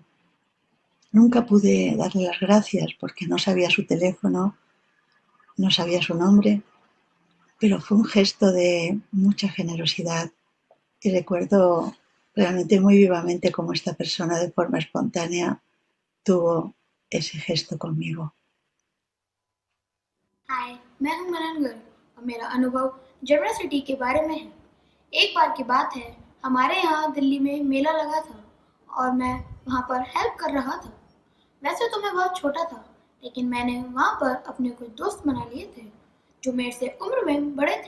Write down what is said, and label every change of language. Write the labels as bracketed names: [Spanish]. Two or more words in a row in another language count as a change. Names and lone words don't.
[Spanish] Nunca pude darle las gracias porque no sabía su teléfono, no sabía su nombre, pero fue un gesto de mucha generosidad y recuerdo realmente muy vivamente cómo esta persona de forma espontánea tuvo ese gesto conmigo. [Hindi] हाय, मैं हूं मनन गर्ग और मेरा अनुभव जनरसिटी के बारे में है। एक बार की बात है, हमारे यहाँ दिल्ली में मेला लगा था और मैं वहाँ पर हेल्प कर रहा था। वैसे तो मैं बहुत छोटा था, लेकिन मैंने वहाँ पर अपने कुछ दोस्त बना लिए थे जो मेरे से उम्र में बड़े थे।